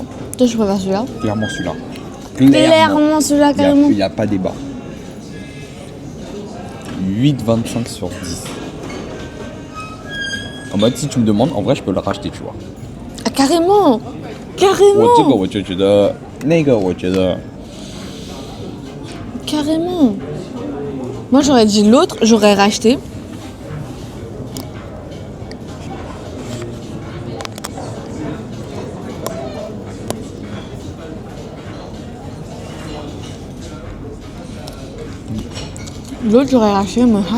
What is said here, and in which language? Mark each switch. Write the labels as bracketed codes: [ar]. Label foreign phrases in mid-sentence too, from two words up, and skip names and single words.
[fr] Toi, je préfère celui-là. Clairement celui-là. Clairement, celui-là, carrément. Il n'y a pas débat. 8,25 sur 10. En mode, si tu me demandes, en vrai, je peux le racheter, tu vois. Ah, carrément. Carrément. [zh] 我这个我就觉得，那个我觉得 [fr] Carrément. Moi, j'aurais dit l'autre, j'aurais racheté. L'autre, j'aurais racheté, mais hein.